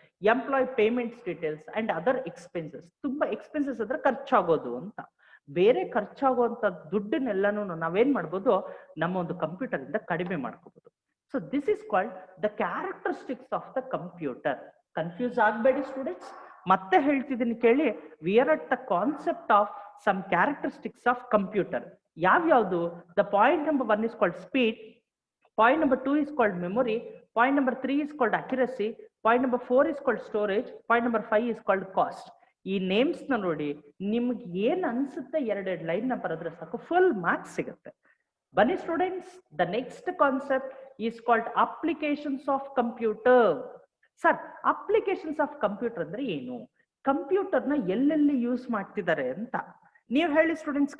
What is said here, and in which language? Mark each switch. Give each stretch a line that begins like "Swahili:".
English: employ payments details and other expenses,
Kannada: ತುಂಬಾ expenses ಅಂದ್ರೆ ಖರ್ಚಾಗೋದು ಅಂತ, ಬೇರೆ ಖರ್ಚಾಗುವಂತ ದುಡ್ಡನ್ನೆಲ್ಲಾನು ನಾವೇನ್ ಮಾಡ್ಬೋದು, ನಮ್ಮ ಒಂದು ಕಂಪ್ಯೂಟರ್ ಇಂದ ಕಡಿಮೆ ಮಾಡ್ಕೋಬಹುದು.
English: So this is called the characteristics of the computer.
Kannada: Confuse ಆಗಬೇಡಿ ಸ್ಟೂಡೆಂಟ್ಸ್, ಮತ್ತೆ ಹೇಳ್ತಿದ್ದೀನಿ ಕೇಳಿ.
English: We are at the concept of some characteristics of computer.
Kannada: ಯಾವ್ಯಾವುದು?
English: The point number 1 is called speed, point number 2 is called memory, point number 3 is called accuracy, point number 4 is called storage, point number 5 is called cost.
Kannada: ಈ names ನ ನೋಡಿ, ನಿಮ್ಗೆ ಏನ್ ಅನ್ಸುತ್ತೆ 2 line ನ ಬರೆದ್ರೆ ಸಾಕು ಫುಲ್ ಮಾರ್ಕ್ಸ್ ಸಿಗುತ್ತೆ. ಬನ್ನಿ students,
English: The next concept is called applications of computer.
Kannada: Sir, applications of computer ಅಂದ್ರೆ ಏನು? ಕಂಪ್ಯೂಟರ್ನ ಎಲ್ಲೆಲ್ಲಿ ಯೂಸ್ ಮಾಡ್ತಿದ್ದಾರೆ ಅಂತ ನೀವು ಹೇಳಿ ಸ್ಟೂಡೆಂಟ್ಸ್.